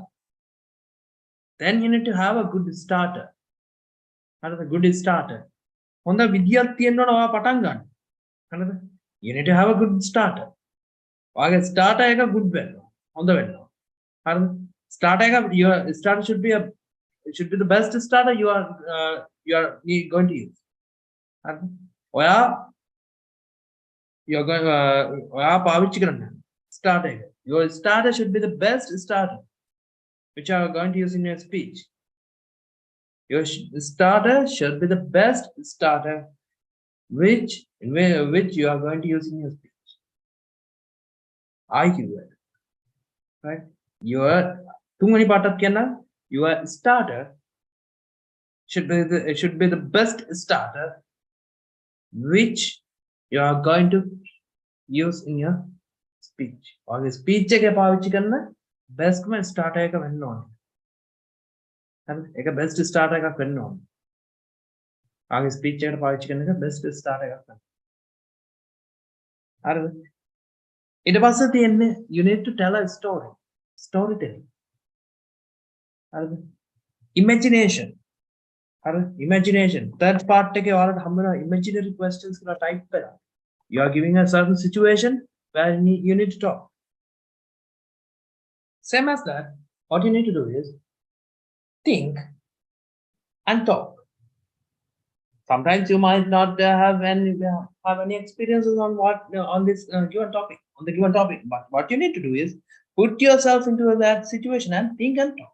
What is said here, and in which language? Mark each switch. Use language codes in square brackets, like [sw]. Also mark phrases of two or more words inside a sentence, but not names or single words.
[en] Then you need to have a good starter. [si] හරිද [en] good starter. [si] හොඳ විදියක් තියෙන්න ඕන ඔයා පටන් ගන්න. හරිද? [en] You need to have a good starter. [si] ඔයාගේ starter එක good වෙන්න ඕන. හොඳ වෙන්න ඕන. හරිද? [en] Starter එක your starter should be the best starter you are going to use. [si] හරිද? ඔයා පාවිච්චි කරන්න. Starter එක. [en] Your starter should be the best starter which you are going to use in your speech. Your starter should be the best starter which you are going to use in your speech. IELTS, right? Your tungani [si] පාටක් කියන්න [en] your starter should be the best starter which you are going to use in your speech. [si] ඔයාගේ speech එකේ පාවිච්චි කරන best starter එක වෙන්න ඕනේ. හරිද? ඒක best starter එකක් වෙන්න ඕනේ. ඔයාගේ speech එකට පාවිච්චි කරන එක best starter එකක් වෙන්න. හරිද? ඊට පස්සේ තියෙන්නේ [en] you need to tell a story. Storytelling. හරිද? Imagination. හරිද? Imagination. [si] Third part එකේ ඔයාලට හම්බ වෙන [en] imaginary questions [si] කියලා type කරලා. [en] You are giving a certain situation where you need to talk. Same as that, what you need to do is think and talk. Sometimes you might not have any experiences on this given topic, but what you need to do is put yourself into that situation and think and talk.